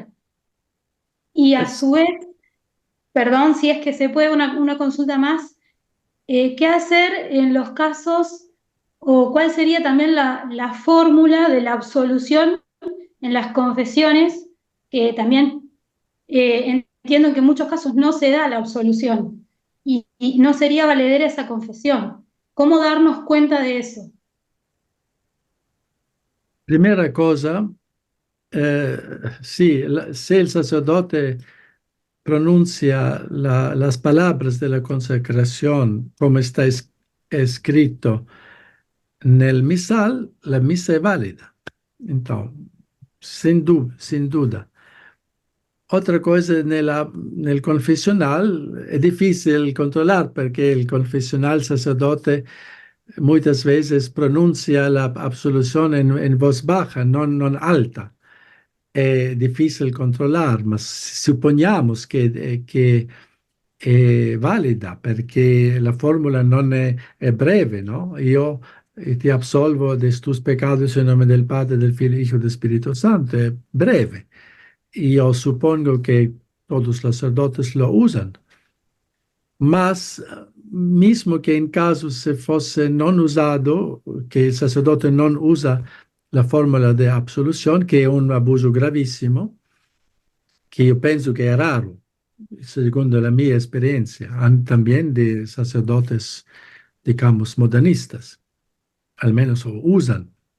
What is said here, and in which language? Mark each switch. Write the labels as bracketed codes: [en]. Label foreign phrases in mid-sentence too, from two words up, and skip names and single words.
[es] Y a su vez, perdón, si es que se puede una consulta más, ¿qué hacer en los casos o cuál sería también la fórmula de la absolución en las confesiones, que también entiendo que en muchos casos no se da la absolución y no sería valedera esa confesión? ¿Cómo darnos cuenta de eso? Primera cosa, [it] sì, se il sacerdote pronuncia [es] las palabras de la consacración como está escrito nel misal, la misa [it] è valida. [es] Entonces, sin duda. Otra cosa, [it] nel confessional è difficile controllare perché il confessional sacerdote [es] muchas veces pronuncia la absolución en voz baja, [it] non alta. È difficile controllare, ma supponiamo che è valida perché la formula non è breve, no? Io ti absolvo [es] de tus pecados en nombre del Padre, del Figlio y del Espíritu Santo. [it] È breve. [es] Yo supongo que todos los sacerdotes lo usan. Mas, mismo que en caso [it] se fosse [es] non usado, que el sacerdote non usa la fórmula de absolución, que es un abuso gravísimo, que yo pienso que es raro, segundo la mia experiencia, también de sacerdotes, digamos, modernistas, al menos lo usan.